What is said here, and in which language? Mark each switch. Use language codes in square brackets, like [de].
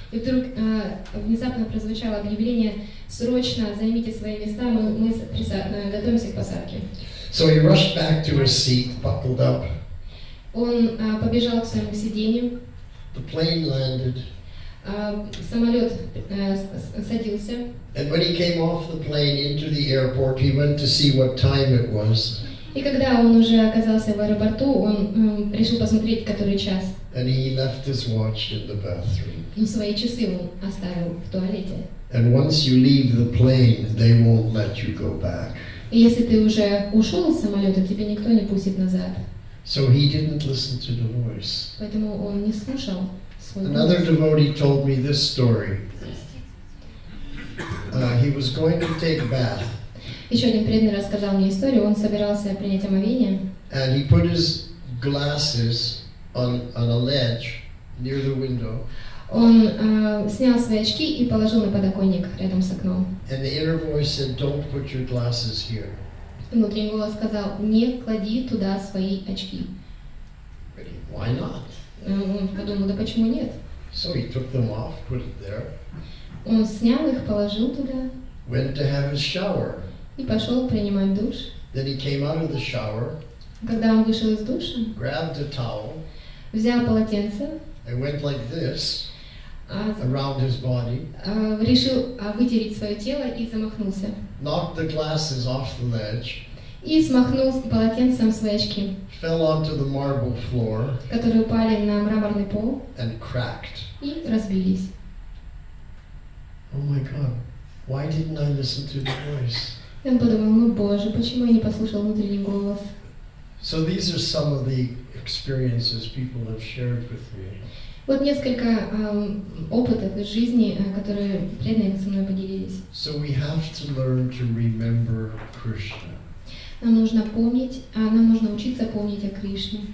[ru] И вдруг внезапно прозвучало объявление, срочно займите свои места, мы готовимся к посадке. [en] So he rushed back to his seat, buckled up. [ru] Он побежал к своему сиденью, [en] The plane landed, [ru] самолет садился. [en] and when he came off the plane into the airport, he went to see what time it was. [ru] И когда он уже оказался в аэропорту, он решил посмотреть, который час. [en] And he left his watch in the bathroom. [ru] Но свои часы он оставил в туалете. [en] And once you leave the plane, they won't let you go back. [ru] И если ты уже ушел из самолета, тебя никто не пустит назад. [en] So he didn't listen to the voice. [ru] Поэтому он не слушал свой [en] Another [ru] голос. [en] devotee told me this story. He was going to take a bath, [ru] Еще один преданный рассказал мне историю. Он собирался принять омовение, [en] and he put his glasses on a ledge near the window. [ru] он снял свои очки и положил на подоконник рядом с окном. [en] And the inner voice said, "Don't put your glasses here." [ru] Внутренний голос сказал: не клади туда свои очки. [en] But why not? [ru] Он подумал: да почему нет? [en] So he took them off, put it there, [ru] Он снял их, положил туда [en] went to have his shower. [ru] и пошел принимать душ. [en] Then he came out of the shower, [ru] Когда он вышел из душа, [en] grabbed a towel, [ru] взял полотенце, [en] and went like this а, around his body, [ru] решил вытереть свое тело и замахнулся. [en] knocked the glasses off the ledge, [ru] И смахнул полотенцем свои очки, [en] fell onto the marble floor, [ru] которые упали на мраморный пол [en] and cracked. [ru] и разбились. [en] Oh my God, why didn't I listen to the voice? [ru] И он подумал: ну боже, почему я не послушал внутренний голос? [en] So these are some of the experiences people have shared with me. [ru] Вот несколько опытов из жизни, которые преданные со мной поделились. [en] So we have to learn to remember Krishna. [ru] Нам нужно помнить, нам нужно учиться помнить о Кришне.